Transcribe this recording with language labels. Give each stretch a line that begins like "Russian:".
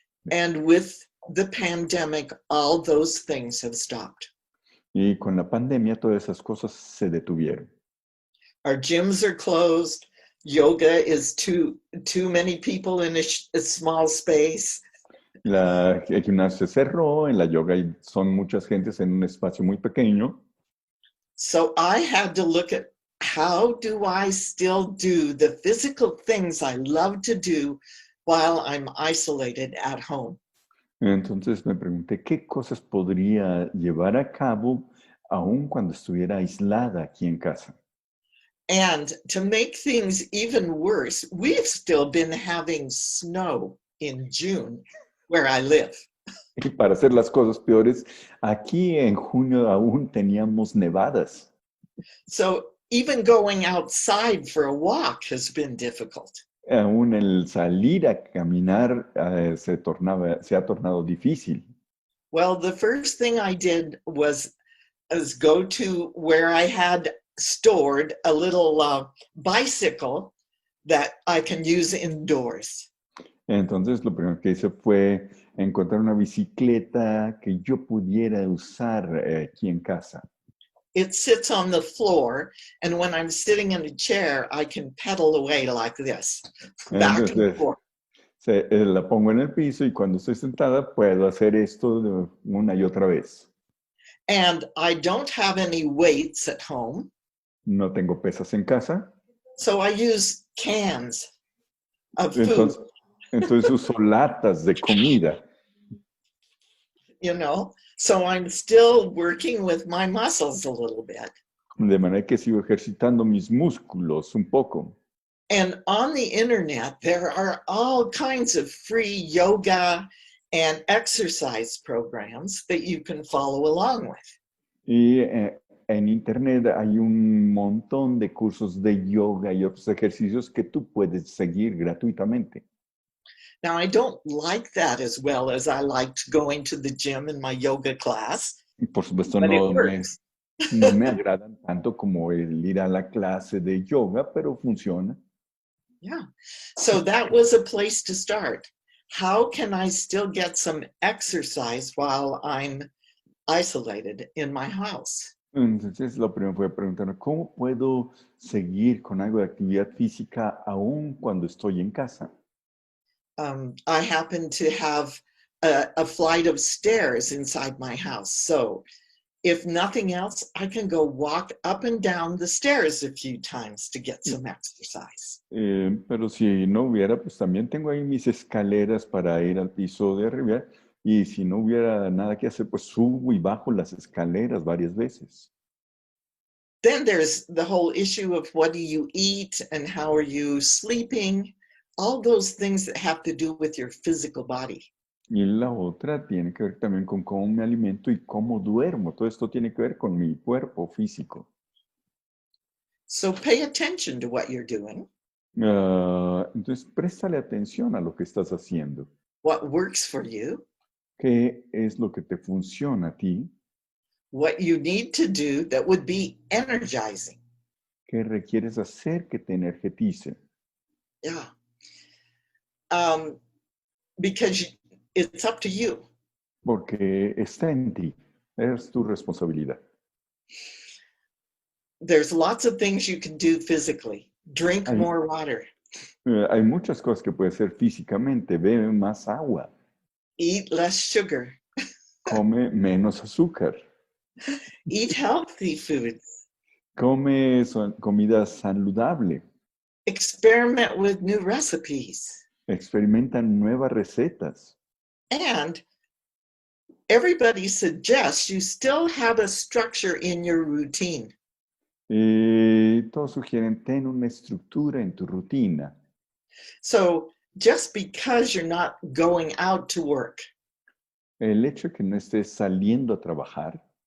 English: And with the pandemic, all those things have stopped.
Spanish: Y con la pandemia todas esas cosas se detuvieron.
English: Our gyms are closed. Yoga is too many people in a small space.
Spanish: El gimnasio se cerró, en la yoga son muchas gentes en un espacio muy pequeño.
English: So I had to look at how do I still do the physical things I love to do while I'm isolated at home.
Spanish: Entonces me pregunté qué cosas podría llevar a cabo aún cuando estuviera aislada aquí en casa.
English: And to make things even worse, we've still been having snow in June where I live.
Spanish: Y para hacer las cosas peores, aquí en junio aún teníamos nevadas.
English: So even going outside for a walk has been difficult.
Spanish: Aún el salir a caminar se ha tornado difícil.
English: Well, the first thing I did was go to where I had stored a little bicycle that I can use indoors.
Spanish: Entonces lo primero que hice fue encontrar una bicicleta que yo pudiera usar aquí en casa.
English: It sits on the floor, and when I'm sitting in a chair, I can pedal away like this, back and
Spanish: Entonces,
English: forth.
Spanish: La pongo en el piso y cuando estoy sentada puedo hacer esto una y otra vez.
English: And I don't have any weights at home,
Spanish: No tengo pesas en casa,
English: so I use cans of food,
Spanish: entonces uso latas de comida.
English: you know, so I'm still working with my muscles a little bit.
Spanish: De manera que sigo ejercitando mis músculos un poco.
English: And on the internet, there are all kinds of free yoga and exercise programs that you can follow along with.
Spanish: Y en internet hay un montón de cursos de yoga y otros ejercicios que tú puedes seguir gratuitamente.
English: Now, I don't like that as well as I liked going to the gym in my yoga class,
Spanish: Y por supuesto
English: but it
Spanish: no
English: works.
Spanish: me agradan tanto como el ir a la clase de yoga, pero funciona.
English: Yeah. So that was a place to start. How can I still get some exercise while I'm isolated in my house?
Spanish: Entonces, lo primero fue preguntarme, ¿cómo puedo seguir con algo de actividad física aún cuando estoy en casa?
English: I happen to have a flight of stairs inside my house. So if nothing else, I can go walk up and down the stairs a few times to get some exercise.
Spanish: Pero si no hubiera, pues también tengo ahí mis escaleras para ir al piso de arriba. Y si no hubiera nada que hacer, pues subo y bajo las escaleras varias veces.
English: Then there's the whole issue of what do you eat and how are you sleeping? All those things that have to do with your physical body.
Spanish: Y la otra tiene que ver también con cómo me alimento y cómo duermo. Todo esto tiene que ver con mi cuerpo físico.
English: So pay attention to what you're doing,
Spanish: Entonces, préstale atención a lo que estás haciendo.
English: what works for you,
Spanish: ¿Qué es lo que te funciona a ti?
English: what you need to do that would be energizing.
Spanish: ¿Qué requieres hacer que te energetice?
English: Yeah. Because it's up to you.
Spanish: Porque está en ti. Es tu responsabilidad.
English: There's lots of things you can do physically. Drink
Spanish: Hay,
English: more water,
Spanish: hay muchas cosas que puedes hacer físicamente. Bebe más agua.
English: eat less sugar,
Spanish: Come menos azúcar.
English: eat healthy foods,
Spanish: Come comida saludable.
English: experiment with new recipes.
Spanish: Experimenta nuevas recetas.
English: And everybody suggests you still have a structure in your routine.
Spanish: Todos sugieren ten una estructura en tu rutina.
English: So just because you're not going out to work,
Spanish: El hecho de que no estés saliendo a trabajar,